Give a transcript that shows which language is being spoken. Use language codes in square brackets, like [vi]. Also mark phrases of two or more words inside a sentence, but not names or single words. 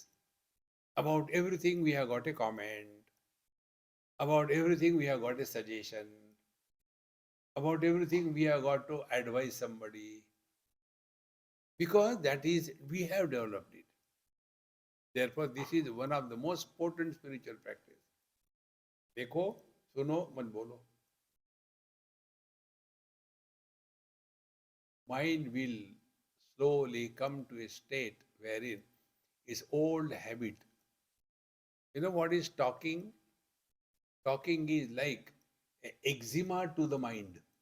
[en] About everything we have got a comment. About everything we have got a suggestion. About everything we have got to advise somebody. Because that is, we have developed it. Therefore, this is one of the most potent spiritual practice. [hi] देखो, सुनो, मत बोलो. [en] Mind will slowly come to a state wherein its old habit. You know what is talking? Talking is like eczema to the mind.